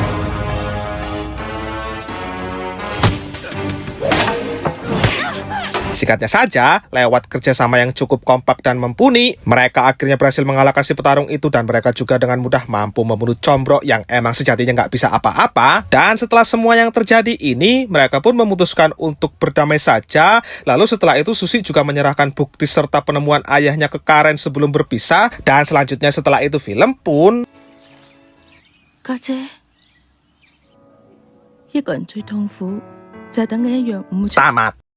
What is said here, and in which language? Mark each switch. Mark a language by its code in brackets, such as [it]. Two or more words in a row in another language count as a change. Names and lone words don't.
[id] Singkatnya saja, lewat kerjasama yang cukup kompak dan mumpuni, mereka akhirnya berhasil mengalahkan si petarung itu dan mereka juga dengan mudah mampu membunuh Combro yang emang sejatinya nggak bisa apa-apa. Dan setelah semua yang terjadi ini, mereka pun memutuskan untuk berdamai saja. Lalu setelah itu Susi juga menyerahkan bukti serta penemuan ayahnya ke Karen sebelum berpisah. Dan selanjutnya setelah itu film pun... [yue] 家姐，一個人最痛苦就係等緊一樣唔會 [id] tamat.